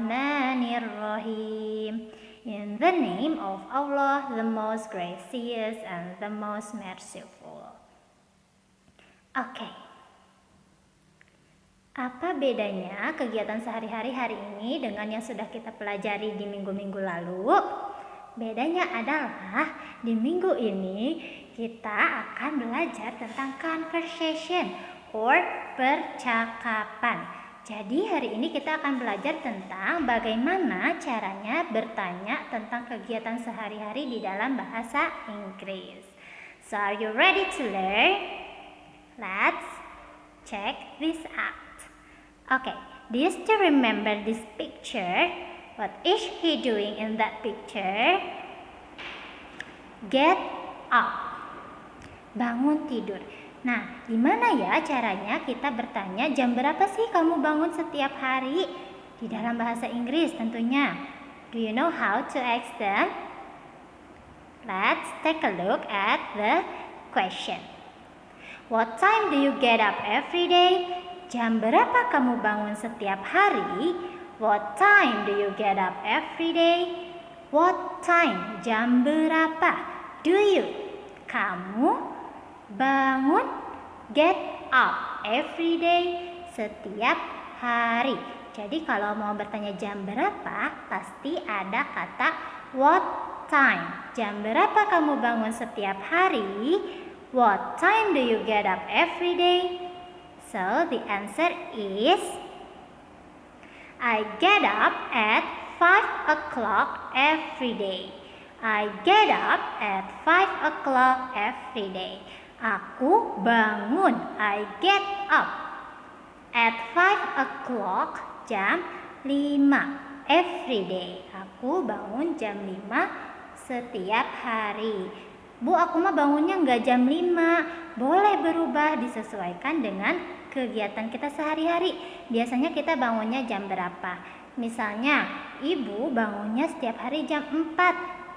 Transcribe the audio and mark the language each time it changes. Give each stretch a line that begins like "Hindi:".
Arabic: Bismillahirrahmanirrahim.
English: In the name of Allah, the most gracious and the most merciful. Okay.
Indonesian: Apa bedanya kegiatan sehari-hari hari ini dengan yang sudah kita pelajari di minggu-minggu lalu? Bedanya adalah di minggu ini kita akan belajar tentang conversation or percakapan. Jadi hari ini kita akan belajar tentang bagaimana caranya bertanya tentang kegiatan sehari-hari di dalam bahasa Inggris.
English: So are you ready to learn? Let's check this out. Okay, do you still remember this picture? What is he doing in that picture? Get up.
Indonesian: Bangun tidur. Nah, gimana ya caranya kita bertanya jam berapa sih kamu bangun setiap hari? Di dalam bahasa Inggris tentunya.
English: Do you know how to ask them? Let's take a look at the question. What time do you get up every day?
Indonesian: Jam berapa kamu bangun setiap hari?
English: What time do you get up every day? What time?
Indonesian: Jam berapa?
English: Do you?
Indonesian: Kamu bangun,
English: get up every day,
Indonesian: setiap hari. Jadi kalau mau bertanya jam berapa, pasti ada kata
English: what time.
Indonesian: Jam berapa kamu bangun setiap hari?
English: What time do you get up every day? So the answer is I get up at 5 o'clock every day. I get up at 5 o'clock every day.
Indonesian: Aku bangun,
English: I get up at 5 o'clock,
Indonesian: jam 5,
English: every day.
Indonesian: Aku bangun jam 5 setiap hari. Bu, aku mah bangunnya nggak jam 5. Boleh berubah, disesuaikan dengan kegiatan kita sehari-hari. Biasanya kita bangunnya jam berapa? Misalnya, ibu bangunnya setiap hari jam 4.